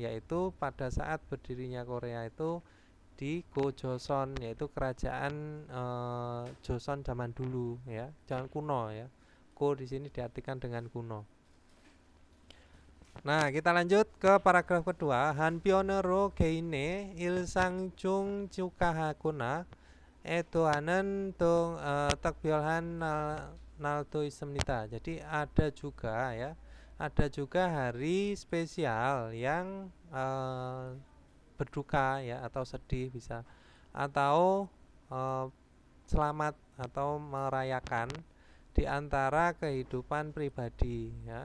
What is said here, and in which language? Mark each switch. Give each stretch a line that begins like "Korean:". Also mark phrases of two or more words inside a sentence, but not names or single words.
Indonesian: Yaitu pada saat berdirinya Korea itu di Gojoseon, yaitu kerajaan Joseon zaman dulu ya, zaman kuno ya. Go di sini diartikan dengan kuno. Nah, kita lanjut ke paragraf kedua.
Korean: 한편으로 개인의 일상 중 축하하거나 애도하는 특별한 날도 있습니다.
Indonesian: Jadi ada juga ya, ada juga hari spesial yang berduka ya atau sedih bisa, atau selamat atau merayakan di antara kehidupan pribadi ya.